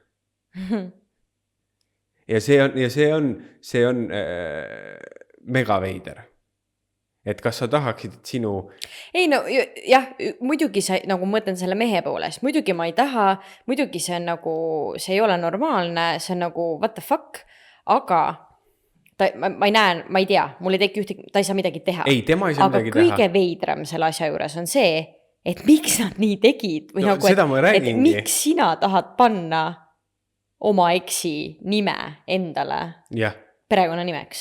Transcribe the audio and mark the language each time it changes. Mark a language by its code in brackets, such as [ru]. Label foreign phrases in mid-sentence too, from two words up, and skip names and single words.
[et] Ja see on mega veider. Et kas sa tahaksid, et sinu... Ei no jah, muidugi see, nagu mõtlen selle mehe poolest, muidugi ma ei taha, muidugi see on nagu, see ei ole normaalne, see on nagu [en] what the fuck, [et] aga ma ei tea, mul ei teki ta ei saa midagi teha. Ei, tema ei saa midagi teha. Aga kõige veidram selle asja juures on see, et miks nad nii tegid või no, nagu, et miks sina tahad panna oma eksi nime endale perekonna nimeks.